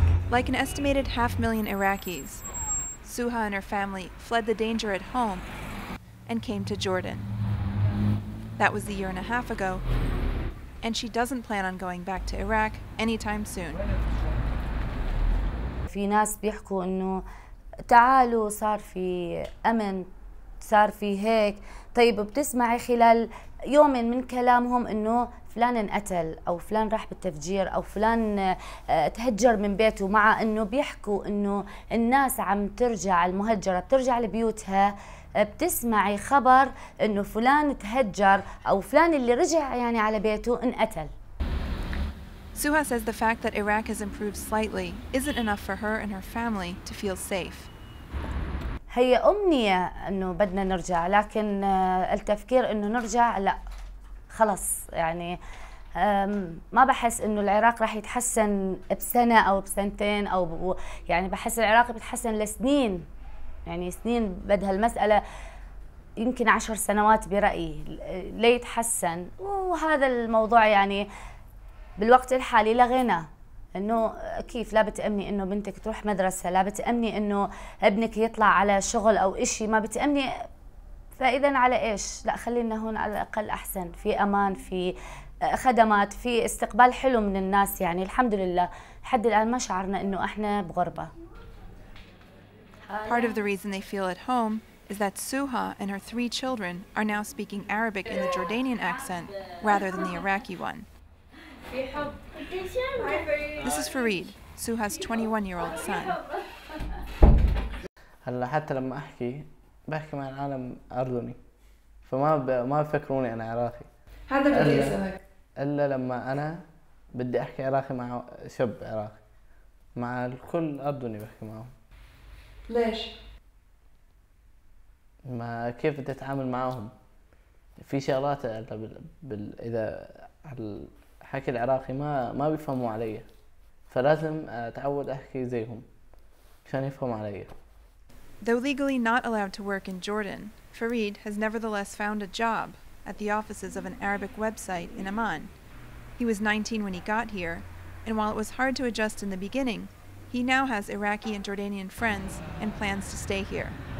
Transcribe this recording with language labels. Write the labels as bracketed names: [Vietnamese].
[English] Like an estimated 500,000 Iraqis, Suha and her family fled the danger at home and came to Jordan. That was a year and a half ago, and she doesn't plan on going back to Iraq anytime soon. [Arabic] في ناس بيحكوا إنه تعالوا صار في أمن، صار في هيك. طيب بتسمعي خلال يوم من كلامهم إنه فلان انقتل أو فلان راح بالتفجير أو فلان تهجر من بيته، مع إنه بيحكوا إنه الناس عم ترجع، المهجرة بترجع لبيوتها، بتسمعي خبر إنه فلان تهجر أو فلان اللي رجع يعني على بيته انقتل. [English] Suha says the fact that Iraq has improved slightly isn't enough for her and her family to feel safe. [Arabic] هي أمنية إنه بدنا نرجع، لكن التفكير إنه نرجع لا، خلص يعني ما بحس إنه العراق راح يتحسن بسنة أو بسنتين أو يعني بحس العراق بيتحسن لسنين، يعني سنين بدها المسألة، يمكن 10 سنوات برأيي ليتحسن. وهذا الموضوع يعني بالوقت الحالي لغينا، انه كيف لا بتأمني انه بنتك تروح مدرسة، لا بتأمني انه ابنك يطلع على شغل او اشي، ما بتأمني، فاذا على ايش؟ لا خلينا هون على الاقل احسن، في امان، في خدمات، في استقبال حلو من الناس، يعني الحمد لله لحد الان ما شعرنا انه احنا بغربة. [English] Part of the reason they feel at home is that Suha and her 3 children are now speaking Arabic in the Jordanian accent rather than the Iraqi one. This is Fareed, Suha's 21-year-old son. [Arabic] هلا حتى لما بحكي مع العالم أردني، ما بفكروني أنا عراقي. هذا بدي أسألك. إلا لما أنا بدي أحكي عراقي مع شاب عراقي، مع الكل أردني بحكي معهم. ليش؟ ما كيف بدي أتعامل معهم؟ في شغلات إذا الحكي العراقي ما بيفهموا علي، فلازم أتعود أحكي زيهم عشان يفهموا علي. [English] Though legally not allowed to work in Jordan, Fareed has nevertheless found a job at the offices of an Arabic website in Amman. He was 19 when he got here, and while it was hard to adjust in the beginning, he now has Iraqi and Jordanian friends and plans to stay here.